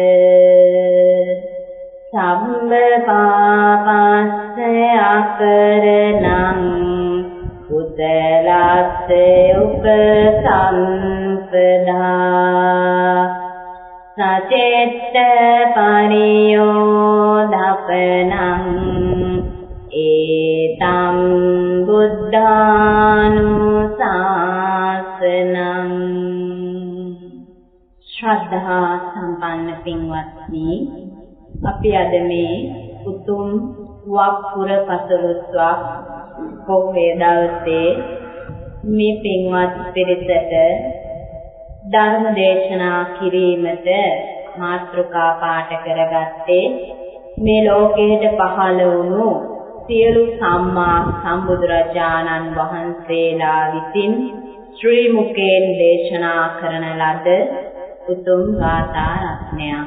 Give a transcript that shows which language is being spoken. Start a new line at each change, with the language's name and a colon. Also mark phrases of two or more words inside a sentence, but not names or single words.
Pali: සම්බ පාපස්ස අකරණං කුසලස්ස උපසම්පදා සචේත්ත පරියෝධපනං ඒතම් බුද්ධානුශාසනං.
Sinhala: ශ්‍රද්ධා සම්පන්න පින්වත්නි, අපි අද මේ උතුම් වප්පුර පසළොස්වක් පොහොය දවසේ මේ පින්වත් පිරිසට ධර්ම දේශනා කිරීමට මාතෘකා පාඨ කරගත්තේ මේ ලෝකයට පහළ වුණු සියලු සම්මා සම්බුදුරජාණන් වහන්සේලා විසින් ශ්‍රී මුකෙන් දේශනා කරන ලද උතුම් ගාථා රත්නයක්.